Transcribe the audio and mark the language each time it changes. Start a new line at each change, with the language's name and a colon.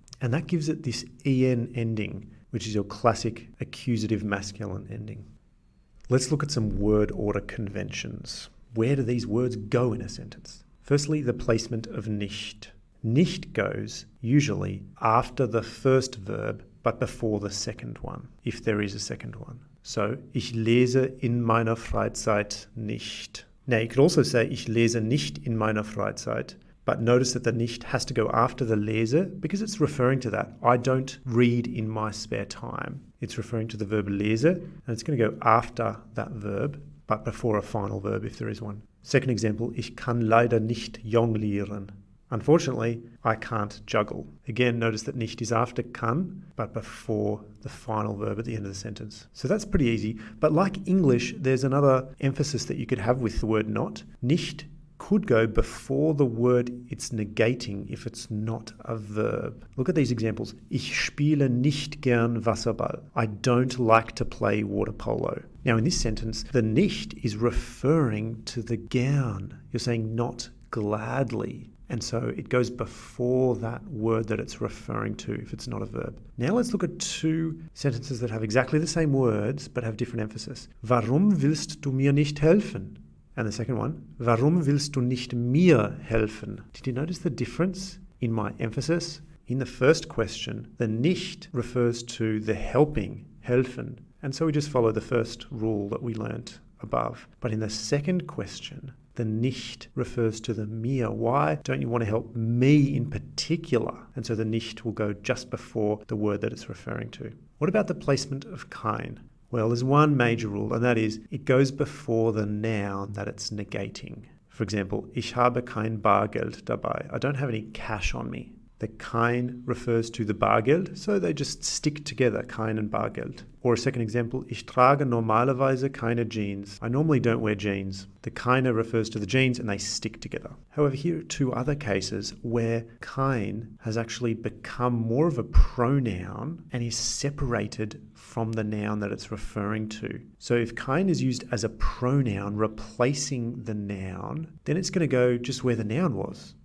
English: And that gives it this en ending, which is your classic accusative masculine ending. Let's look at some word order conventions. Where do these words go in a sentence? Firstly, the placement of nicht. Nicht goes usually after the first verb, but before the second one, if there is a second one.
German: So, ich lese in meiner Freizeit nicht.
English: Now, you could also say,
German: ich lese nicht in meiner Freizeit,
English: but notice that the nicht has to go after the lese because it's referring to that. I don't read in my spare time. It's referring to the verb lese, and it's going to go after that verb, but before a final verb if there is one. Second example,
German: ich kann leider nicht jonglieren.
English: Unfortunately, I can't juggle. Again, notice that nicht is after kann, but before the final verb at the end of the sentence. So that's pretty easy. But like English, there's another emphasis that you could have with the word not. Nicht could go before the word it's negating if it's not a verb. Look at these examples.
German: Ich spiele nicht gern Wasserball.
English: I don't like to play water polo. Now in this sentence, the nicht is referring to the gern. You're saying not gladly. And so it goes before that word that it's referring to if it's not a verb. Now let's look at two sentences that have exactly the same words but have different emphasis.
German: Warum willst du mir nicht helfen?
English: And the second one,
German: warum willst du nicht mir helfen?
English: Did you notice the difference in my emphasis? In the first question, the nicht refers to the helping, helfen. And so we just follow the first rule that we learnt above. But in the second question, the nicht refers to the mir. Why don't you want to help me in particular? And so the nicht will go just before the word that it's referring to. What about the placement of kein? Well, there's one major rule, and that is it goes before the noun that it's negating. For example,
German: ich habe kein Bargeld dabei.
English: I don't have any cash on me. The kein refers to the Bargeld, so they just stick together, kein and Bargeld. Or a second example,
German: ich trage normalerweise keine Jeans.
English: I normally don't wear jeans. The keine refers to the jeans and they stick together. However, here are two other cases where kein has actually become more of a pronoun and is separated from the noun that it's referring to. So if kein is used as a pronoun replacing the noun, then it's going to go just where the noun was.